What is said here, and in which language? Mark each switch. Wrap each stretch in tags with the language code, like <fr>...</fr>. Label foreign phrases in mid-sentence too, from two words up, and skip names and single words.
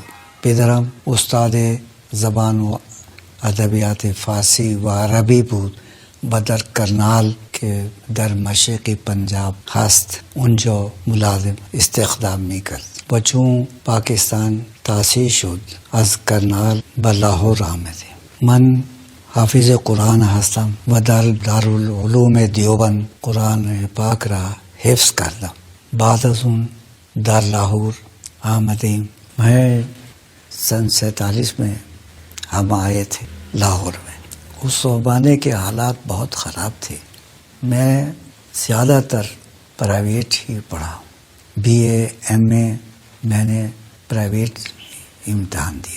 <fa>پدرم استاد زبان و ادبیات فارسی و عربی بود و در کرنال که در مشرقی پنجاب هست اونجا ملازم استخدام میکرد و چون پاکستان تأسیس شد از کرنال به لاهور آمده. من حافظ قرآن هستم و در دارالعلوم دیوبند قرآن پاک را حفظ کردم. بعد از اون در لاہور آمدیم.</fa> <ur>میں سن 47 میں ہم آئے تھے لاہور میں. اس زمانے کے حالات بہت خراب تھے. میں زیادہ تر پرائیویٹ ہی پڑھا.</ur> <en>BA MA</en> <ur>میں نے پرائیویٹ امتحان دیا.</ur>